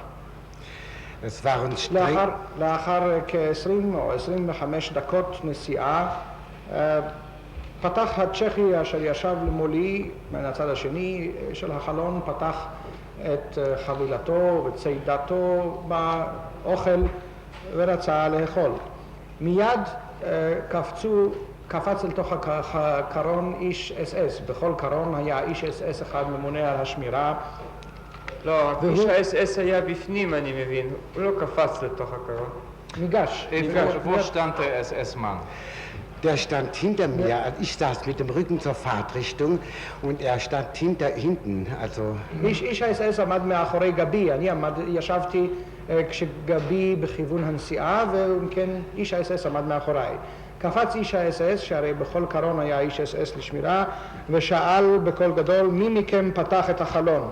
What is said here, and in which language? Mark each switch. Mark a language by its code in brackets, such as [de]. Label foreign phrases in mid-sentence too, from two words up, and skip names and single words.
[he] לאחר כ-20 או 25 דקות נסיעה פתח הצ'כי אשר ישב למולי מן הצד השני של החלון, פתח את חבילתו וצידתו באוכל ורצה לאכול. מיד קפץ אל תוך הקרון איש אס-אס. בכל קרון היה איש אס-אס אחד ממונה על השמירה. לא, איש האס-אס היה בפנים, אני מבין. הוא לא קפץ לתוך הקרון. ניגש. [de] Wo stand der SS-Mann? Der stand hinter mir, ich saß mit dem Rücken zur Fahrtrichtung und er stand hinten, also... [he] איש האס-אס עמד מאחורי גבי, אני ישבתי כשגבי בכיוון הנסיעה, וכן איש האס-אס עמד מאחוריי. קפץ איש האס-אס, שהרי בכל קרון היה איש אס-אס לשמירה, ושאל בקול גדול, מי מכם פתח את החלון?